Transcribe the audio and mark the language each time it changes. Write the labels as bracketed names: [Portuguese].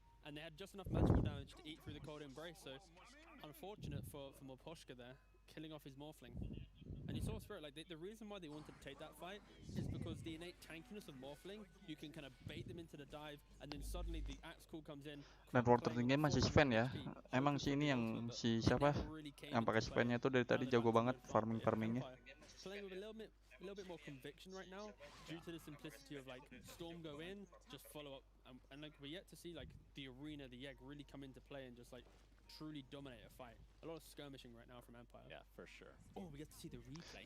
[English] And they had just enough magical damage to eat through the cold embrace, so unfortunate for Moposhka there, killing off his Morphling. And you saw Spirit, like the reason why they wanted to take that fight is because the innate tankiness of Morphling, you can kind of bait them into the dive, and then suddenly the axe call comes in. [Indonesian] Dan roll tertinggi masih Sven ya. Emang si ini yang si siapa? Yang pakai Svennya tuh dari tadi jago banget farmingnya. [English] Playing with a little bit more conviction right now, due to the simplicity of like Storm go in, just follow up, and like we're yet to see like the arena, the egg really come into play and just like truly dominate a fight. A lot of skirmishing right now from Empire. Yeah, for sure. Oh, we get to see the replay.